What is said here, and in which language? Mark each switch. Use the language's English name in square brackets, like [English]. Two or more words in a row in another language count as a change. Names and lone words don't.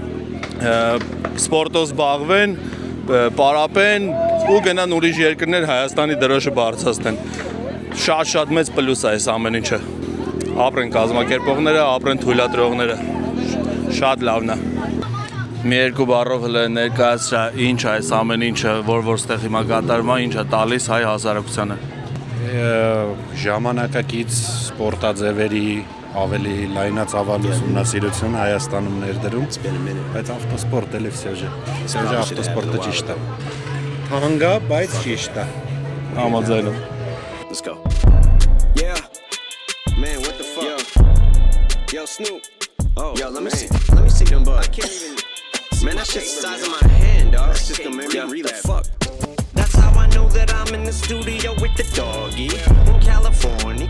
[Armenian] սպորտով զբաղվեն, պարապեն ու գնան ուրիշ երկրներ Հայաստանի դրոշը բարձրացնեն։ Շատ մեծ պլյուս է այս ամեն ինչը։ Ապրեն կազմակերպողները, ապրեն թույլատրողները։ Շատ լավն է։ Մի երկու բառով հələ ներկայացրա ինչ է այս ամեն ինչը, որ ստեղ հիմա կատարվում է, ինչ է տալիս հայ հասարակությանը։ Ժամանակակից սպորտաձևերի ավելի լայնածավալ ուսումնասիրություն Հայաստանում ներդրում, բայց ավտոսպորտ էլի [Russian] վсё же [Armenian] ավտոսպորտը ճիշտ է։ Թանկա, բայց ճիշտ է։ Համաձայնում։ [English] Let's go. Yeah. Man, what the fuck? Yo, Snoop. Oh, yo, let me see them bugs. I can't even. Man, that shit's the size of my hand, dog. That's just gonna make me relapse. Fuck. That's how I know that I'm in the studio with the doggy in California.